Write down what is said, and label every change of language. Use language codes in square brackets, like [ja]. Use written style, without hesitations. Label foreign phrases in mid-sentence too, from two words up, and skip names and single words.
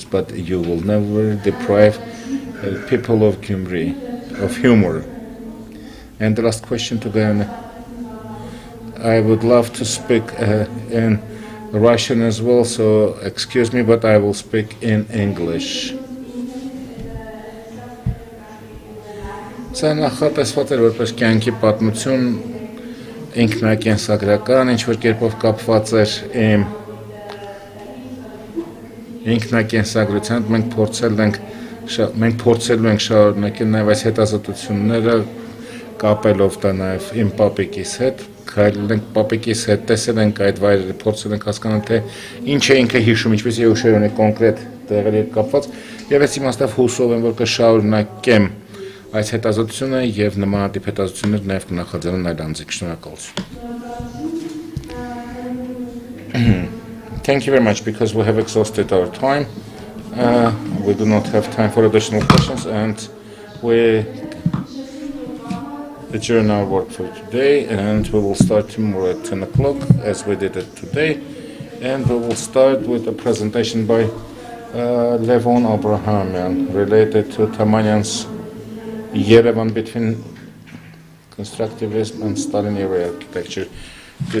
[en] But you will never deprive people of Gyumri of humor. And the last question to Guyana. I would love to speak in Russian as well, so excuse me, but I will speak in English. [hy] Սա նախատեսված էր որպես կյանքի պատմություն ինքնակենսագրական, ինչ որ կերպով կապված էր իմ ինքնակենսագրությամբ, մենք փորձելու ենք շարունակել նաև այս հետազոտությունները կապելով դա նաև իմ պապիկիս հետ, քայլել ենք պապիկիս հետ, տեսել ենք այդ վայրերը, փորձել ենք հասկանալ, թե ինչ է ինքը հիշում, ինչպես է հուշեր ունի կոնկրետ տեղերի հետ կապված, եւ այս իմաստով հուսով եմ, որ կշարունակեմ այս հետազոտությունը եւ նմանատիպ հետազոտություններ նաեւ կնախաձեռնեմ այլ անձիկ. Շնորհակալություն. [en] Thank you very much, because we have exhausted our time. We do not have time for additional questions, and we adjourn our work for today, and we will start tomorrow at 10 o'clock as we did it today, and we will start with a presentation by Levon Abbrahamian related to Tamanyan's Yerevan between constructivism and Stalin era architecture.